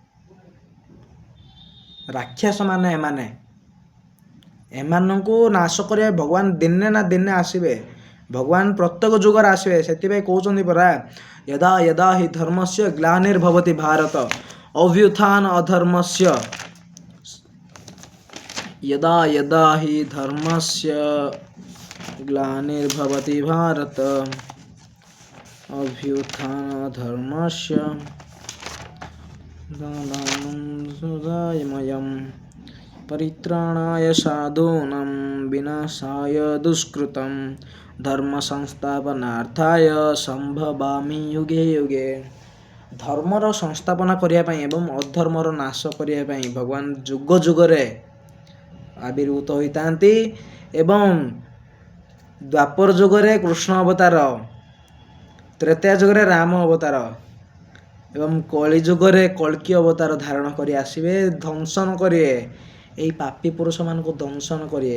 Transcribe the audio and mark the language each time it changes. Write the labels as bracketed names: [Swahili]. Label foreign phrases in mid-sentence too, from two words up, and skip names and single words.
[Odia] ରାକ୍ଷସ ମାନେ ଏମାନଙ୍କୁ ନାଶ କରିବା ଭଗବାନ ଦିନେ ନା ଦିନେ ଆସିବେ। ଭଗବାନ ପ୍ରତ୍ୟେକ ଯୁଗରେ ଆସିବେ। ସେଥିପାଇଁ କହୁଛନ୍ତି ପରା, [Sanskrit] ଯଦା ଯଦା ହି ଧର୍ମସ୍ୟ ଗ୍ଲାନିର୍ଭବତି ଭାରତ ଅଭ୍ୟୁତ୍ଥାନ ଅଧର୍ମସ୍ୟ, यदा यदा हि धर्मस्य ग्लानिर्भवति भारत अभ्युत्थान धर्मस्य तदानीन्तनामयं परित्राणाय साधूनां विनाशाय दुष्कृतं धर्म संस्थापनार्थाय संभवामि युगे युगे। [Odia] ଧର୍ମର ସଂସ୍ଥାପନା କରିବା ପାଇଁ ଏବଂ ଅଧର୍ମର ନାଶ କରିବା ପାଇଁ ଭଗବାନ ଯୁଗ ଯୁଗରେ ଆବିର୍ଭୂତ ହୋଇଥାନ୍ତି। ଏବଂ ଦ୍ୱାପର ଯୁଗରେ କୃଷ୍ଣ ଅବତାର, ତ୍ରେତୟା ଯୁଗରେ ରାମ ଅବତାର ଏବଂ କଳି ଯୁଗରେ କଳ୍କି ଅବତାର ଧାରଣ କରି ଆସିବେ, ଦଂଶନ କରିବେ, ଏଇ ପାପୀ ପୁରୁଷମାନଙ୍କୁ ଦଂଶନ କରିବେ।